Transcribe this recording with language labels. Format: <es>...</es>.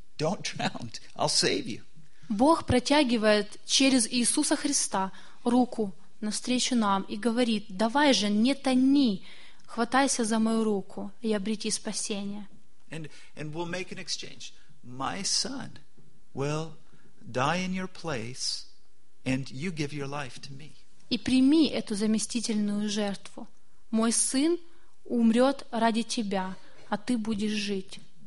<en>Don't drown. I'll save you."</en> <ru>Бог протягивает через Иисуса Христа руку навстречу нам и говорит: "Давай же, не тони, хватайся за мою руку и обрети спасение."</ru> <en>And we'll make an exchange. My son will die in your place, and you give your life to me.</en> <ru>И прими эту заместительную жертву. Мой сын умрет ради тебя, а ты будешь жить.</ru>